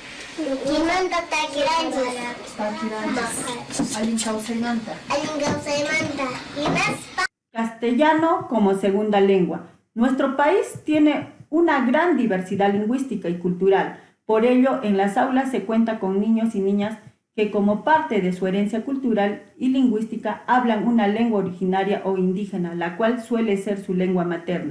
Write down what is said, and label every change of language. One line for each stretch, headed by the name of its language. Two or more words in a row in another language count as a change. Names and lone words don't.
Quechua: Kimanta takiranchis. Takiranchis. Alin kawsaymanta. Alin kawsaymanta. Hinaspa.
Spanish: Castellano como segunda lengua. Nuestro país tiene una gran diversidad lingüística y cultural. Por ello, en las aulas se cuenta con niños y niñas que como parte de su herencia cultural y lingüística hablan una lengua originaria o indígena, la cual suele ser su lengua materna.